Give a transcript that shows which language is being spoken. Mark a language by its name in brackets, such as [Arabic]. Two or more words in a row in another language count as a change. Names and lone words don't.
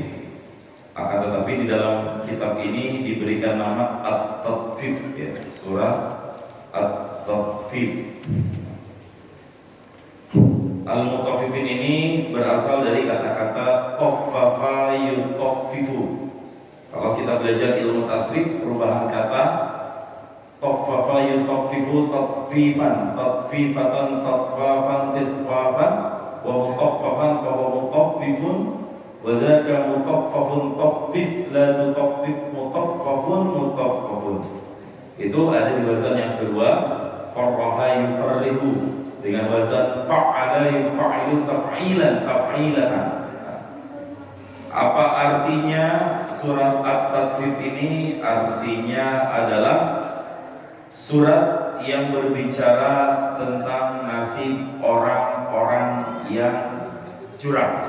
[Indonesian] Akan tetapi di dalam kitab ini diberikan nama At-Tatfif, ya, surat At-Tatfif. Al-Mutaffifin ini berasal dari kata-kata [Arabic] طفّف يطفّف. [Indonesian] Kalau kita belajar ilmu tasrif, perubahan kata [Arabic] طفّف يطفّف تطفيفًا تطفيفةً تطفافًا تِطفافًا ومطفَّفًا ومطفِّفٌ وذاك مطفَّفٌ طفِّف لا تطفِّف مطفَّفٌ مطفَّفٌ. [Indonesian] Itu ada di wazan yang kedua, [Arabic] فرّح يفرّح, [Indonesian] dengan wazan [Arabic] فعّل يفعّل تفعيلًا تفعيلةً. [Indonesian] Apa artinya surat At-Tatfif ini? Artinya adalah surat yang berbicara tentang nasib orang-orang yang curang.